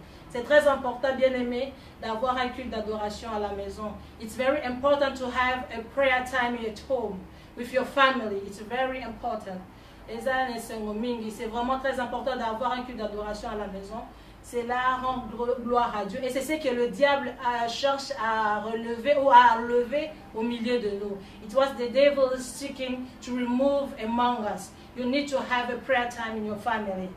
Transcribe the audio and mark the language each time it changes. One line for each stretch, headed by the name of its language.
French: C'est très important, bien aimé, d'avoir un culte d'adoration à la maison.
English: It's very important to have a prayer time at home with your family. It's very important.
French: C'est vraiment très important d'avoir un culte d'adoration à la maison. cela rend gloire à Dieu. Et c'est ce que le diable cherche à relever ou à enlever au milieu de nous.
English: It was the devil seeking to remove among us. You need to have a prayer time in your family.